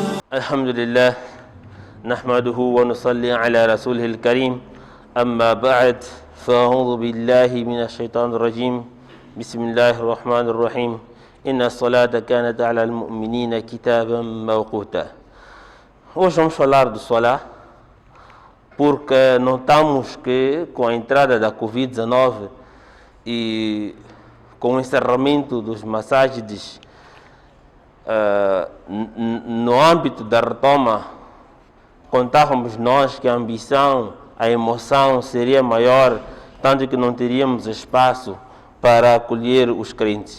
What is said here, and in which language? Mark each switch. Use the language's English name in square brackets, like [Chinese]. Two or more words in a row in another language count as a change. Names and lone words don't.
[Arabic] الحمد لله نحمده ونصلي على رسوله الكريم أما بعد فأعوذ بالله من الشيطان الرجيم بسم الله الرحمن الرحيم إن الصلاة كانت على المؤمنين كتابا موقوتا. [Portuguese] Hoje vamos falar do Salah porque notamos que com a entrada da Covid-19 e com o encerramento dos massagens no âmbito da retoma, contávamos nós que a ambição, a emoção seria maior, tanto que não teríamos espaço para acolher os crentes.